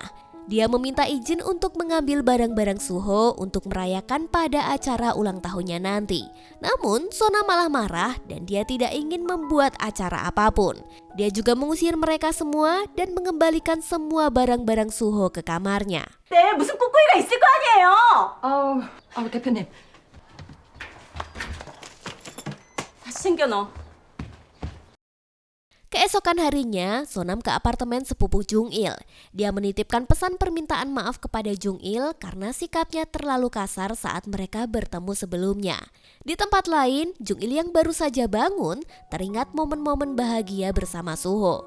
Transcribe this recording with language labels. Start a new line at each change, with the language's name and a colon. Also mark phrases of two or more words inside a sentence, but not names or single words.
Indonesian: Dia meminta izin untuk mengambil barang-barang Suho untuk merayakan pada acara ulang tahunnya nanti. Namun, Sonam malah marah dan dia tidak ingin membuat acara apapun. Dia juga mengusir mereka semua dan mengembalikan semua barang-barang Suho ke kamarnya.
Korean: 네, 무슨 꿍꿍이가 있을 거 아니에요? 아우 대표님. 다시 챙겨넣어.
Indonesian: Keesokan harinya, Sonam ke apartemen sepupu Jung-il. Dia menitipkan pesan permintaan maaf kepada Jung-il karena sikapnya terlalu kasar saat mereka bertemu sebelumnya. Di tempat lain, Jung-il yang baru saja bangun teringat momen-momen bahagia bersama Suho.